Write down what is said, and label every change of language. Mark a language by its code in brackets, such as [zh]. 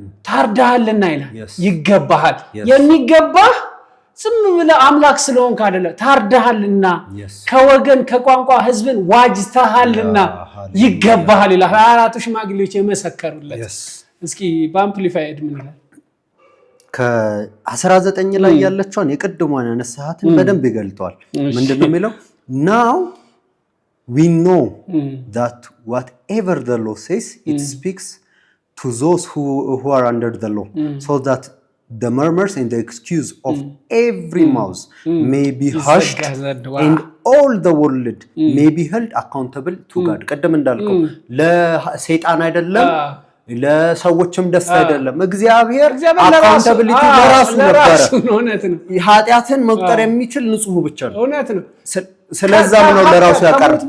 [am] ታርዳሃልና ይላል። ይገባሃል። የሚገባህ ዝም ብለህ አምላክ ስለሆንክ አይደለም፣ ታርዳሃልና ከወገን ከቋንቋ ህዝብን ዋጅተሃልና ይገባሃል ይላል። 24 ሽማግሌዎች የመሰከሩለት። እስኪ በአምፕሊፋይድ ምን ይላል? ከ19 ላይ ያለችውን የቅድሟን ነስሐትን በደንብ ይገልጠዋል። ምንድነው የሚለው? [en] Now we know that whatever the law says it speaks to those who are under the law so that the murmurs and the excuse of every mouth may be hushed and all the world may be held accountable to God [am] ቀደም እንዳልከው ለሰይጣን አይደለም ለሰዎችም ደስ አይደለም እግዚአብሔር አካውንታቢሊቲ ለራሱ ነበር ኃጢአትን መቁጠር የሚችል ንጹህ ብቻ ነው እውነት ነው ስለዛም ነው ለራሱ ያቀርብ